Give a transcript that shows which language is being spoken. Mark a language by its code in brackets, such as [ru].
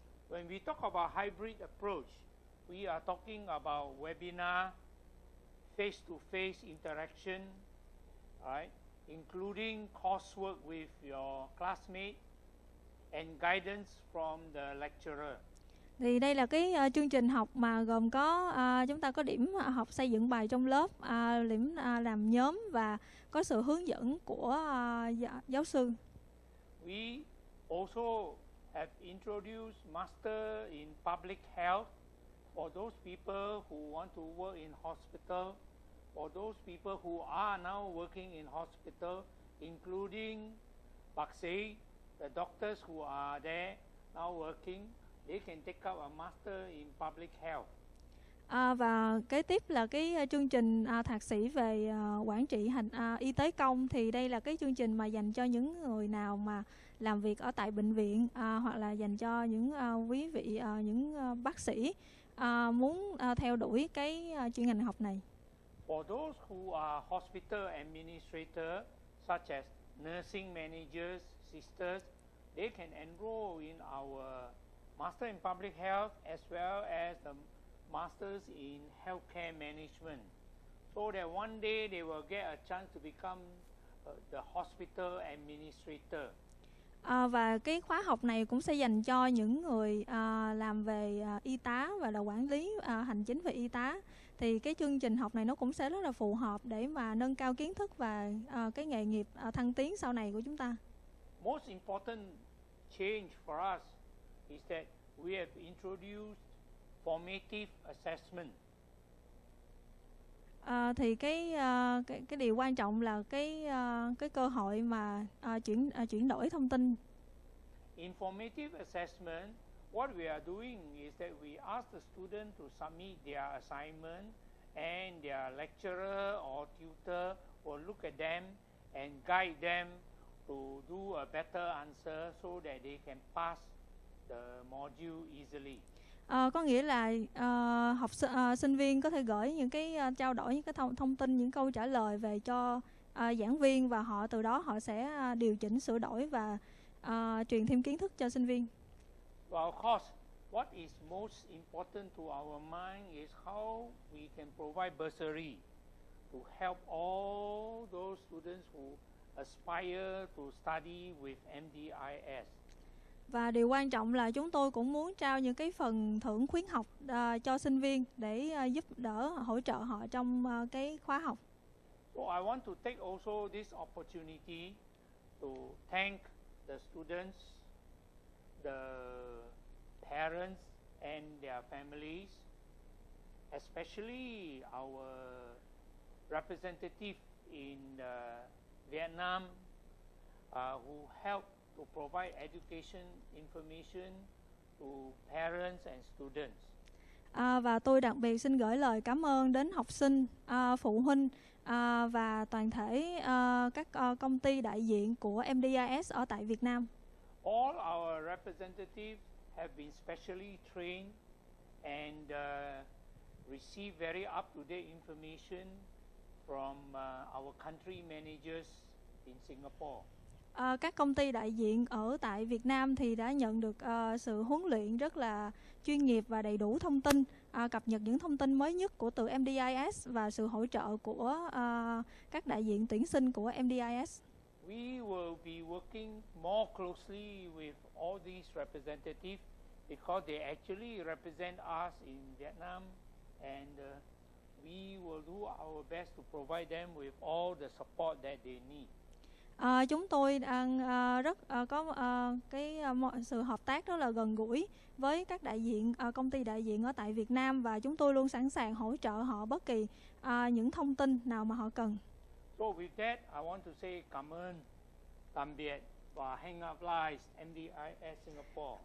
[en] When we talk about hybrid approach, we are talking about webinar, face-to-face interaction, right, including coursework with your classmate and guidance from the lecturer. [vi] Thì đây là cái chương trình học mà gồm có chúng ta có điểm học xây dựng bài trong lớp, điểm làm nhóm và có sự hướng dẫn của giáo sư. [en] We also have introduced Master in Public Health for those people who want to work in hospital, for those people who are now working in hospital, including [vi] bác sĩ, [en] the doctors who are there now working. They can take up a Master in Public Health. [vi] Và kế tiếp là cái chương trình thạc sĩ về quản trị y tế công. Thì đây là cái chương trình mà dành cho những người nào mà làm việc ở tại bệnh viện hoặc là dành cho những quý vị những bác sĩ muốn theo đuổi cái chuyên ngành học này. [en] For those who are hospital administrators such as nursing managers, sisters, they can enroll in our Master in Public Health as well as the Masters in Healthcare Management, so that one day they will get a chance to become the hospital administrator. [vi] Và cái khóa học này cũng sẽ dành cho những người làm về y tá và là quản lý hành chính về y tá. Thì cái chương trình học này nó cũng sẽ rất là phù hợp để mà nâng cao kiến thức và cái nghề nghiệp thăng tiến sau này của chúng ta. [en] Most important change for us is that we have introduced formative assessment. [vi] Thì cái điều quan trọng là cái cơ hội mà chuyển đổi thông tin. [en] In formative assessment, what we are doing is that we ask the student to submit their assignment and their lecturer or tutor will look at them and guide them to do a better answer so that they can pass the module easily. [vi] Có nghĩa là sinh viên có thể gửi những cái trao đổi những cái thông tin, những câu trả lời về cho giảng viên và họ từ đó họ sẽ điều chỉnh, sửa đổi và truyền thêm kiến thức cho sinh viên. [en] Well, of course, what is most important to our mind is how we can provide bursary to help all those students who aspire to study with MDIS. [vi] Và điều quan trọng là chúng tôi cũng muốn trao những cái phần thưởng khuyến học cho sinh viên để giúp đỡ, hỗ trợ họ trong cái khóa học. [en] So I want to take also this opportunity to thank the students, the parents and and their families, especially our representative in Vietnam who help to provide education information to parents and students. [vi] Và tôi đặc biệt xin gửi lời cảm ơn đến học sinh, phụ huynh và toàn thể các công ty đại diện của MDIS ở tại Việt Nam. [en] All our representatives have been specially trained and receive very up-to-date information from our country managers in Singapore. [vi] Các công ty đại diện ở tại Việt Nam thì đã nhận được sự huấn luyện rất là chuyên nghiệp và đầy đủ thông tin, cập nhật những thông tin mới nhất của từ MDIS và sự hỗ trợ của các đại diện tuyển sinh của MDIS. [en] We will be working more closely with all these representatives because they actually represent us in Vietnam, and we will do our best to provide them with all the support that they need. [vi] Chúng tôi đang rất có sự hợp tác rất là gần gũi với các đại diện công ty đại diện ở tại Việt Nam, và chúng tôi luôn sẵn sàng hỗ trợ họ bất kỳ những thông tin nào mà họ cần. [en] So with that, I want to say [vi] cảm ơn, tạm biệt và hẹn gặp lại [en] MDIS Singapore.